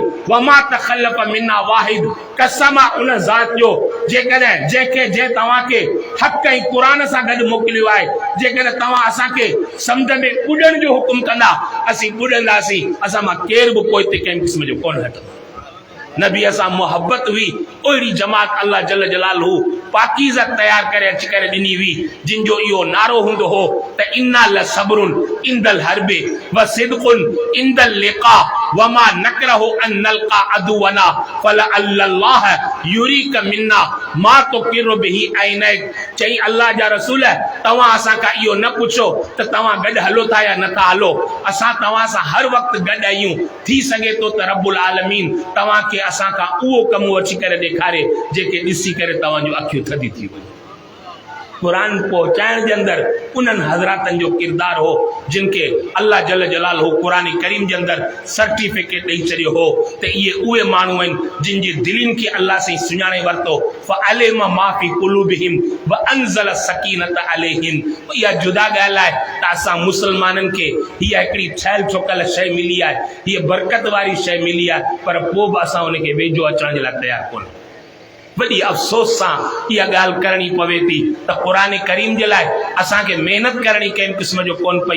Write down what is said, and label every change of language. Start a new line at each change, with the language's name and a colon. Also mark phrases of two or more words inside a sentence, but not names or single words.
Arabic: وما تخلف منا واحد,
Sindhi: कसम आहे उन ज़ात जो जेकॾहिं जंहिं तव्हांखे हक़ ऐं क़ुरान सां गॾु मोकिलियो आहे, जेकर तव्हां असांखे समुंड में ॿुॾण जो हुकुम कंदा असीं ॿुॾंदासीं, असां मां केर बि कोई ते कंहिं क़िस्म जो कोन हटंदो। नबी सां मोहब्बत हुई, ओहिड़ी जमात अल्लाह
Arabic: جل جلاله
Sindhi: पाकीज़ा तयार करे अची करे ॾिनी हुई जिन जो इहो नारो हूंदो हो त
Arabic: إنا لصبر عند الحرب و صدق عند اللقاء و ما نكره أن نلقى عدونا فلعل الله يريك منا ما تقر به عينك.
Sindhi: चई अल्लाह जा रसूल तव्हां असां खां इहो न पुछो त तव्हां गॾु हलो था या नथा हलो, असां तव्हां सां हर वक़्तु गॾु आहियूं। थी सघे थो त
Arabic: رب العالمين
Sindhi: तव्हांखे असां खां उहो कमु अची करे ॾेखारे जेके ॾिसी करे तव्हांजूं अखियूं थधी थी वञनि। कुरान पहुचाइण जे अंदरि उन्हनि हज़रातनि जो किरदारु हो जिन खे अल्लाह
Arabic: جل جلاله
Sindhi: क़ुरान करीम जे अंदरि सर्टिफिकेट ॾेई छॾियो हो त इहे उहे माण्हू आहिनि जिन जी दिलनि खे अल्लाह सां सुञाणे वरितो।
Arabic: فعلم ما في قلوبهم و أنزل السكينة عليهم.
Sindhi: इहा जुदा ॻाल्हि आहे त असां मुस्लमाननि खे हीअ हिकिड़ी ठहियल ठोकल शइ मिली आहे, हीअ बरकत वारी शइ मिली आहे, पर पोइ बि असां उनखे वेझो अचण जे लाइ तयारु कोन। वॾी अफ़सोस सां इहा ॻाल्हि करणी पवे थी त क़ुरान करीम जे लाइ असांखे महिनत करणी कंहिं क़िस्म जो कोन पई।